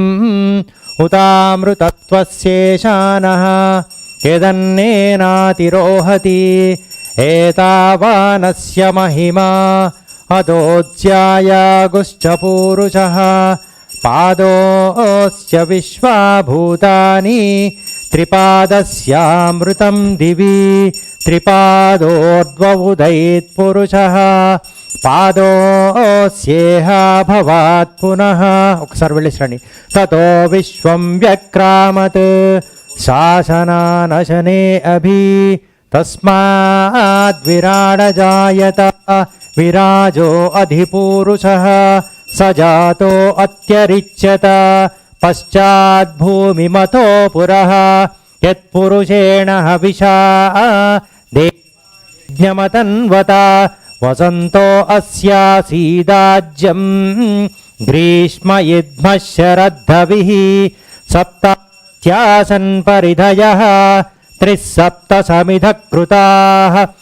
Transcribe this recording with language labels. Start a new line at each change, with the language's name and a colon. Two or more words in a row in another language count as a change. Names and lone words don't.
Sanskrit: ఉతామృతత్వస్యేషానః యదన్నేనాతిరోహతి ఏతావానస్య మహిమా అదోజ్యాయాగుశ్చ పూరుషః పాదోస్య విశ్వాభూతాని త్రిపాదస్యామృతం దివి త్రిపాదోర్ధ్వముదయేత్ పురుషః పాదోస్యేహ భవాత్ పునః.
Telugu: ఒకసారి వెళ్ళేసండి.
Sanskrit: తతో విశ్వం వ్యక్రామత్ శాసనానశనే అభి तस्माद् विराडजायत विराजो अधिपूरुषः स जातो अत्यरिच्यत पश्चात् भूमिमतो पुरः यत्पुरुषेण हविषा देवयज्ञमतन्वता वसन्तो अस्यासीदाज्यं ग्रीष्म इद्मः शरद्धविः सप्तास्यासन् परिधयः त्रिसप्त समिधः कृताः